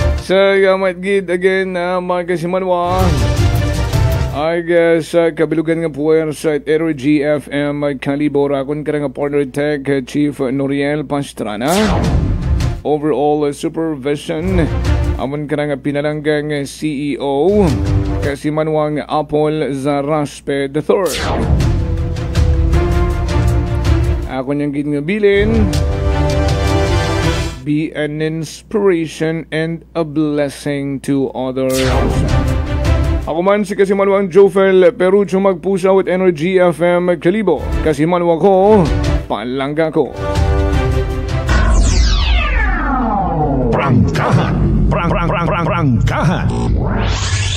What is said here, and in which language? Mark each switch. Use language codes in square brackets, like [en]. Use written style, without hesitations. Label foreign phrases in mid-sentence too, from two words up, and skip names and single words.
[akl] Sa Matgid again, mga kasimanwa. Ay sa kabilugan nga puwersa at Energy FM Kalibo rakon ka nga partner tech Chief Noriel Pastrana. Overall supervision amon ka nga pinalanggang CEO kasimanwang Apple Zaraspe III. Ako niyang ginabilin. [en] Be an inspiration and a blessing to others. [akl] Ako man si Kasimanwang Jofel Perucho magpusaw at Energy FM Kalibo. Kasimanwang ko, palangga ko. Prangkahan. Prangkahan.